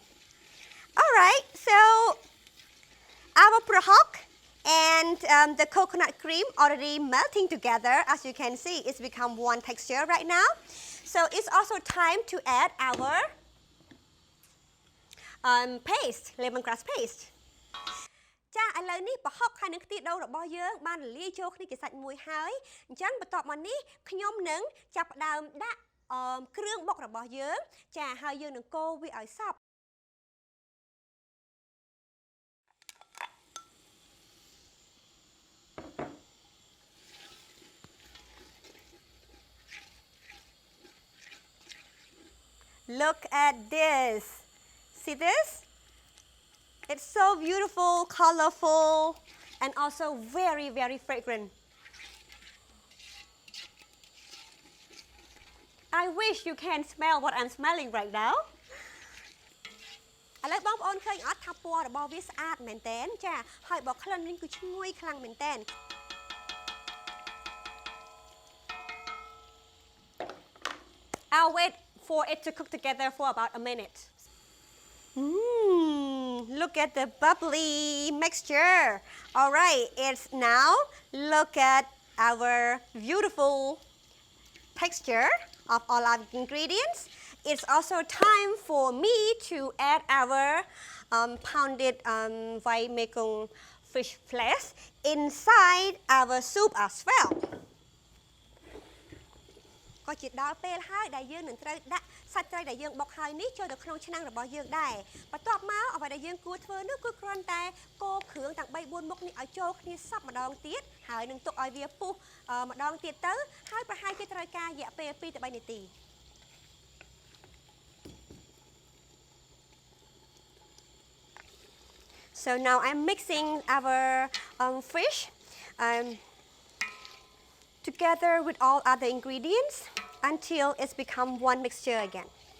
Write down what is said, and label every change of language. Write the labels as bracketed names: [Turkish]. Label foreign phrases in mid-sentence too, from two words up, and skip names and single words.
[English] All right, so our prahok and the coconut cream already melting together. As you can see, it's become one texture right now. So it's also time to add our paste, lemongrass paste. [Khmer] ចាឥឡូវនេះប្រហុកហើយនឹងខ្ទិះដូងរបស់យើងបានរលាយចូលគ្នាជាសាច់មួយហើយអញ្ចឹងបន្ទាប់មកនេះខ្ញុំនឹងចាប់ផ្ដើមដាក់គ្រឿងបុករបស់យើងចាហើយយើងនឹងកូរវាឲ្យសព្វ [English] Look at this. See this? It's so beautiful, colorful, and also very, very fragrant. I wish you can smell what I'm smelling right now. [Khmer] ឥឡូវបងប្អូនឃើញអត់ថាពណ៌របស់វាស្អាតមែនតើចាហើយបើក្លិនវិញគឺឈ្ងុយខ្លាំងមែនតើ [English] I'll wait for it to cook together for about a minute. Look at the bubbly mixture. All right, it's now look at our beautiful texture of all our ingredients. It's also time for me to add our pounded white mekong fish flesh inside our soup as well. [Khmer] ក៏ជាដល់ពេលហើយដែលយើងនឹងត្រូវដាក់សាច់ត្រីដែលយើងបុកហើយនេះចូលទៅក្នុង ឆ្នាំងរបស់យើងដែរបន្ទាប់មកអ្វីដែលយើងគួរធ្វើនោះគឺគ្រាន់តែកូរគ្រឿងទាំង3 4មុខនេះឲ្យចូលគ្នាសព្វម្ដងទៀតហើយនឹងទុកឲ្យវាពុះម្ដងទៀតទៅហើយប្រហែលជាត្រូវការរយៈពេល2ទៅ3នាទី [English] So now I'm mixing our fish together with all other ingredients until it's become one mixture again.